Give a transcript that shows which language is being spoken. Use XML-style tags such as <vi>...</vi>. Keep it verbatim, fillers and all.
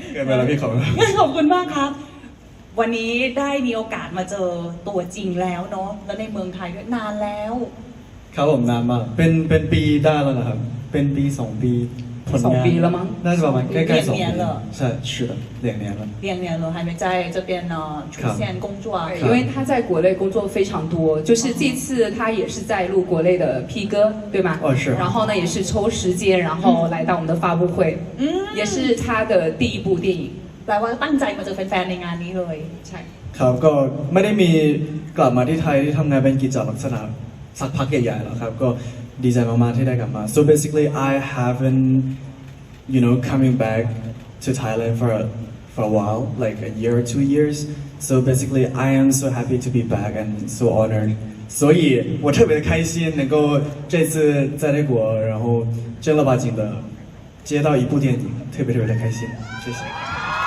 <th>เกินไปแล้วพี่ขอบคุณ ขอบคุณมากครับวันนี้ได้มีโอกาสมาเจอตัวจริงแล้วเนาะแล้วในเมืองไทยด้วยนานแล้ว ครับผมนานมากเป็นเป็นปีได้แล้วนะครับเป็นปีสองปี ผลงาน ปีแล้วมั้งน่าจะประมาณใกล้ๆสอง ปี ใช่</th> <zh>是的两年了两年了还没在这边呢出现工作因为他在国内工作非常多就是这次他也是在录国内的 P 歌对吗哦是然后呢也是抽时间然后来到我们的发布会嗯也是他的第一部电影</zh> <th>แปลว่าตั้งใจมาเจอแฟนๆในงานนี้เลย ใช่ ครับก็ไม่ได้มีกลับมาที่ไทยที่ทำงานเป็นกิจลักษณะสักพักใหญ่ๆแล้วครับก็ดีใจมากๆที่ได้กลับมา</th> <en>so basically I haven't you know coming back to Thailand for a, for a while like a year or two years so basically I am so happy to be back and so honored</en> <zh>所以我特别开心能够这次在泰国然后正儿八经的接到一部电影特别特别的开心谢谢</zh>